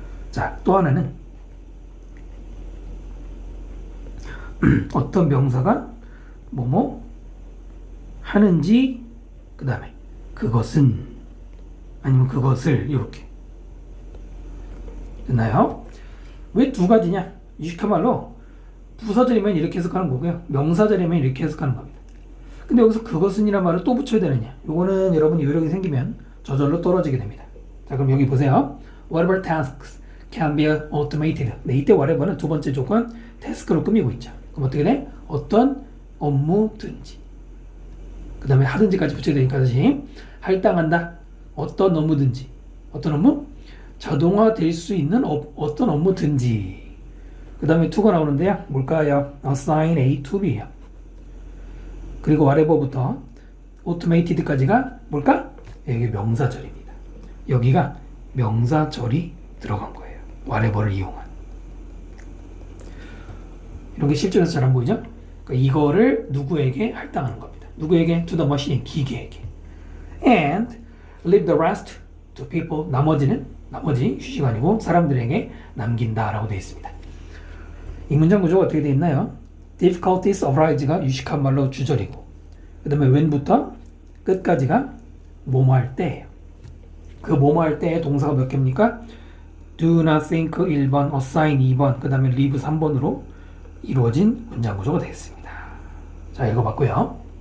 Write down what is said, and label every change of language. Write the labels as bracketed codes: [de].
[ko] 자, 또 하나는 어떤 명사가 뭐뭐 하는지 그 다음에 그것은 아니면 그것을 이렇게 됐나요? 왜 두 가지냐? 유식한 말로 부사절이면 이렇게 해석하는 거고요. 명사절이면 이렇게 해석하는 겁니다. 근데 여기서 그것은 이란 말을 또 붙여야 되느냐? 요거는 여러분 요령이 생기면 저절로 떨어지게 됩니다. 자, 그럼 여기 보세요. [en] Whatever tasks can be automated. [ko] 네, 이때 whatever는 두 번째 조건 태스크로 꾸미고 있죠. 그럼 어떻게 돼? 어떤 업무든지. 그 다음에 하든지까지 붙여야 되니까 다시 할당한다. 어떤 업무든지. 어떤 업무? 자동화될 수 있는 어떤 업무든지. 그 다음에 to가 나오는데요. 뭘까요? [en] assign A to B예요. [ko] 그리고 whatever부터 automated까지가 뭘까? 여기 명사절입니다. 여기가 명사절이 들어간 거예요. whatever를 이용한. 이런 게 실전에서 잘 안 보이죠? 그러니까 이거를 누구에게 할당하는 겁니다. 누구에게? [en] to the machine, [ko] 기계에게. [en] And leave the rest to people. [ko] 나머지 휴식 아니고 사람들에게 남긴다라고 되어 있습니다. 이 문장 구조가 어떻게 되어 있나요? [en] difficulties arise [ko] 가 유식한 말로 주절이고 그 다음에 when부터 끝까지가 뭐뭐 할 때예요. 그 뭐뭐 할 때의 동사가 몇 개입니까? [en] do not think [ko] 1번, assign 2번, 그 다음에 leave 3번으로 이루어진 문장 구조가 되겠습니다. 자, 읽어봤고요.